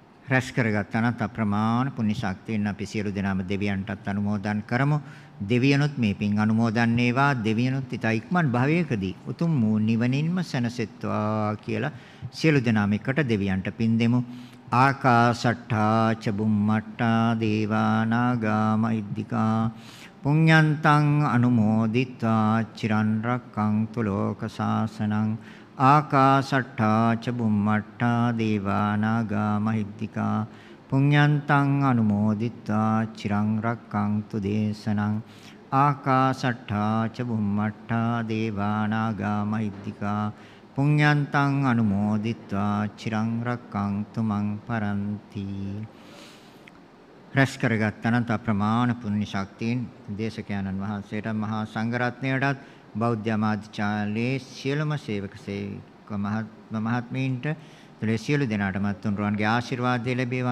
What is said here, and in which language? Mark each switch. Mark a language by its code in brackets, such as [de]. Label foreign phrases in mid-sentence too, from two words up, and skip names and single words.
[si] රැස් කරගත්තනත් අප්‍රමාණ පුණ්‍ය ශක්තියෙන් අපි සියලු දෙනාම දෙවියන්ටත් අනුමෝදන් කරමු. දෙවියනොත් මේ පින් අනුමෝදන් වේවා. දෙවියනොත් ඊට ඉක්මන් භවයකදී උතුම් වූ නිවනින්ම සැනසෙත්වා කියලා සියලු දෙනාම එකට දෙවියන්ට පින් දෙමු. [pi] ආකාශට්ඨා ච බුම්මට්ඨා දේවා නාග මහිද්దికා පුඤ්ඤන්තං අනුමෝදිත්වා චිරන් රක්ඛන්තු ලෝක සාසනං. ආකාශට්ඨා ච බුම්මට්ඨා දේවා නාග මහිද්దికා පුඤ්ඤන්තං අනුමෝදිත්වා චිරං රක්ඛන්තු දේශනං. ආකාශට්ඨා ච බුම්මට්ඨා දේවා නාග මහිද්దికා පුඤ්ඤන්තං අනුමෝදිත්වා චිරං රක්ඛන්තු මං පරන්ති. [si] රැස් කරගත්තනන්ත අප්‍රමාණ පුණ්‍ය ශක්තියෙන් දේශකයන්න් වහන්සේට මහා සංඝරත්නයටත් බෞද්ධ ආමාත්‍යාලයේ සියලුම සේවක සේවික මහත්මීන්ට සියලු දෙනාටම තුනුරුවන්ගේ ආශිර්වාදය ලැබේවා.